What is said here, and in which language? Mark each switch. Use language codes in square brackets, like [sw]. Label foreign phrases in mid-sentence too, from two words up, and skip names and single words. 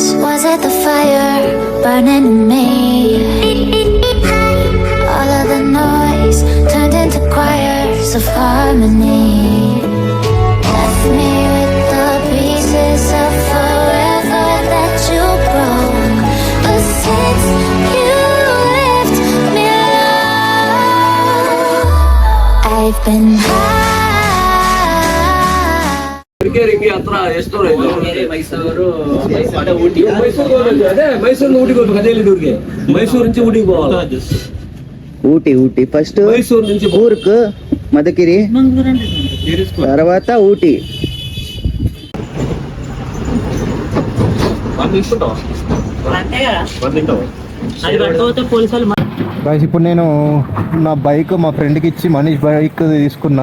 [en] Was it the fire burning in me? All of the noise turned into choirs of harmony. Left me with the pieces of forever that you broke. But since you left me alone, I've been high. [kn] ರಿಂಗಿ ಹತ್ರ ಎಷ್ಟು ಮೈಸೂರು ಅದೇ ಮೈಸೂರಿಂದ ಊಟಿಗೆ ಹೋಗ್ಬೇಕು. ಅದೇ ಊರಿಗೆ ಮೈಸೂರು నుంచి ಊಟಿಗೆ పోవాలి. [te] ఊటీ ఫస్ట్ మైసూరు నుంచి కూర్గ్, మదకిరి, తర్వాత ఊటీ. గైస్ ఇప్పుడు నేను నా బైక్ మా ఫ్రెండ్కి ఇచ్చి మనీష్ బైక్ తీసుకున్నా.